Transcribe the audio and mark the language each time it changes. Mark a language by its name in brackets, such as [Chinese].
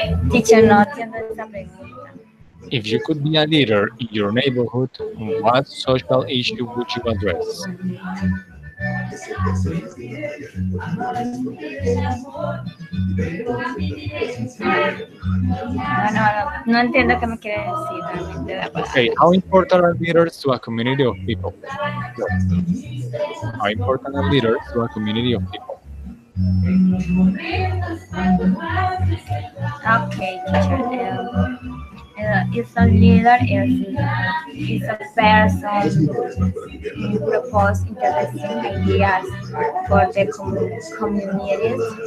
[Spanish] Teacher, no entiendo esa pregunta. [English] if you could be a leader in your neighborhood, what social issue would you address? [Spanish] No entiendo qué me quiere decir realmente la [English] Okay, [Spanish] palabra. [English] how important are leaders to a community of people? Flor, how important are leaders to a community of people? Okay, teacher. Is a leader is a person who propose interesting ideas for the communities.